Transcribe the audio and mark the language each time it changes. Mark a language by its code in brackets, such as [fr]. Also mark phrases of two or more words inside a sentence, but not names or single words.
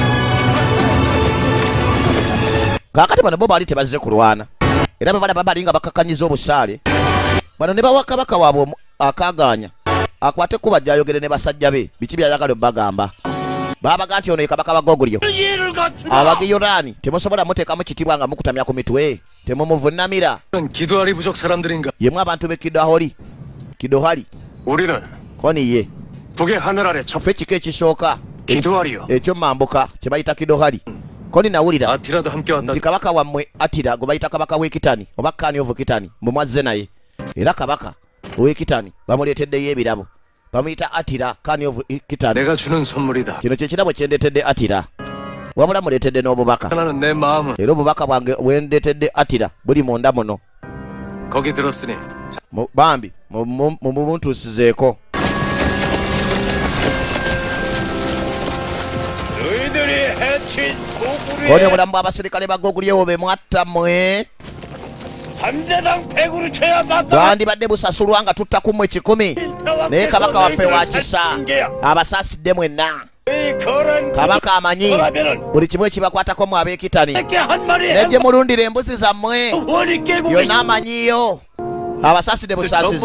[lg] Kaakati bano bo baali tebazze kulwana era bwe bali nga bakakkanyiza obusaale bano ne bawa kabaka waabwe akaaganya akwate kuba gy'ayogere ne basajja be biki byayagala obbagamba. Baabaga nti ono ye kabaka bagogulyo abagiyoraani temusobola muteekamu kitibwa nga mukutamya ku mitwe temumuvunnamira. [ko] 기도하리 부족 사람들인가? [lg] Yemwe abantu b'e Kidohali [ko] 우리는 [lg] koniye [ko] 북의 하늘 아래 첫 [lg] ffe kika ekisooka [ko] 기도하리요. [lg] ekyo mambuka kye bayita Kidohali. Koni nawulira [ko] 아티라도 함께 왔다. [lg] nti kabaka wammwe Atira gwe bayita kabaka w'ekitani oba Kani ovu Kitani mwe mwazze naye era kabaka ow'ekitani bamuleeteddeyo ebirabo bamuyita Atira Kani ovu Kitani. [ko] 내가 주는 선물이다. [lg] Kino kye kirabo kye ndeetedde Atira wabula muleetedde n'obubaka [ko] 하나는 내 마음은 [lg] era obubaka bwange bwe ndeetedde Atira buli munda muno [ko] 거기 들었으니 [lg] bambi mumuntuusizeeko. Koni obulamu bw'abaserikale bagogulyewo be mwatta mmwe [ko] 함대당 100으로 쳐야 맞다. [lg] bwandibadde busasulwa nga tutta ku mmwe 10 naye kabaka waffe wa kisa abasaasidde mwenna. Kabaka amanyi buli kimu ekibakwatako mu ab'ekitani negye mulundira embuzi zammwe yonna amanyiyo abasaasidde busaasizi.